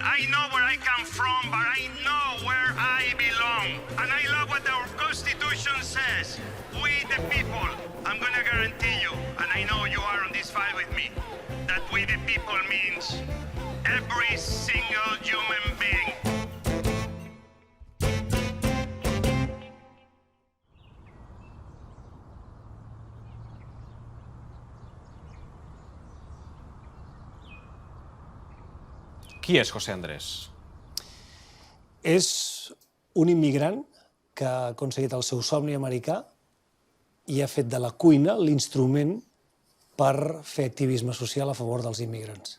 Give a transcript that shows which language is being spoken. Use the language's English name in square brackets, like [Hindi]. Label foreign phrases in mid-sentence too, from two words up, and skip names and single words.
[English] I know where I come from, but I know where I belong. And I love what our Constitution says. We the people. I'm gonna guarantee you, and I know you are on this fight with me, that we the people means every single human being. [Catalan] Qui és José Andrés? És un immigrant que ha aconseguit el seu somni americà i ha fet de la cuina l'instrument per fer activisme social a favor dels immigrants.